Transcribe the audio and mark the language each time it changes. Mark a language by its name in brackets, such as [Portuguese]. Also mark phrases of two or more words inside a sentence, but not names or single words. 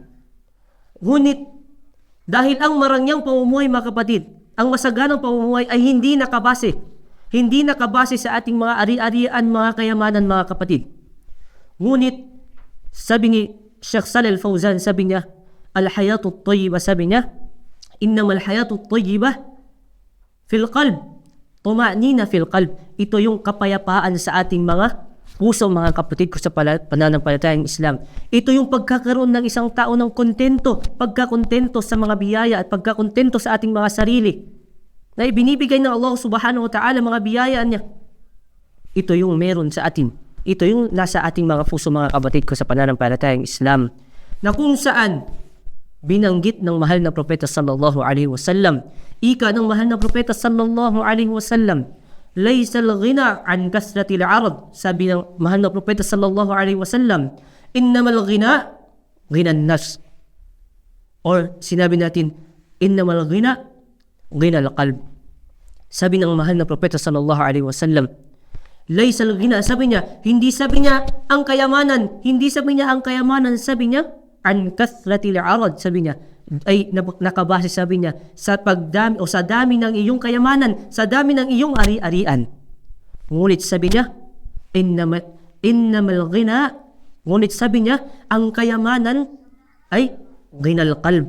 [Filipino] Ngunit, dahil ang marangyang pamumuhay, mga kapatid, ang masaganang pamumuhay ay hindi nakabase sa ating mga ari-arian, mga kayamanan, mga kapatid. Ngunit, sabi ni Sheikh Shalih Al Fawzan, sabi niya, [Arabic] "الحياة الطيبة," [Filipino] sabi niya, [Arabic] "إنما الحياة الطيبة في القلب، طمأنينة في القلب." [Filipino] Ito yung kapayapaan sa ating mga puso, mga kapatid ko sa pananampalatayang Islam. Ito yung pagkakaroon ng isang tao ng kontento, pagkakontento sa mga biyaya at pagkakontento sa ating mga sarili na ibinibigay ng Allah [Arabic] سبحانه وتعالى, [Filipino] mga biyaya niya. Ito yung meron sa atin. Ito yung nasa ating mga puso, mga kapatid ko sa pananampalatayang Islam, na kung saan binanggit ng mahal na propeta [Arabic] صلى الله عليه وسلم, [Filipino] ika ng mahal na propeta [Arabic] صلى الله عليه وسلم, "ليس الغنى عن كثرة العرض." [Filipino] Sabi ng mahal na propeta [Arabic] صلى الله عليه وسلم, "إنما الغنى النفس." [Filipino] Or sinabi natin, [Arabic] "إنما الغنى القلب." [Filipino] Sabi ng mahal na propeta [Arabic] صلى الله عليه وسلم, "ليس الغنى," [Filipino] sabi niya, hindi sabi niya ang kayamanan, sabi niya [Arabic] عن كثرة العرض, [Filipino] sabi niya ay nakabase, sabi niya, sa pagdami o sa dami ng iyong kayamanan, sa dami ng iyong ari-arian. Ngunit sabi niya, [Arabic] إنما الغنى, [Filipino] ngunit sabi niya, ang kayamanan ay [Arabic] غنى القلب.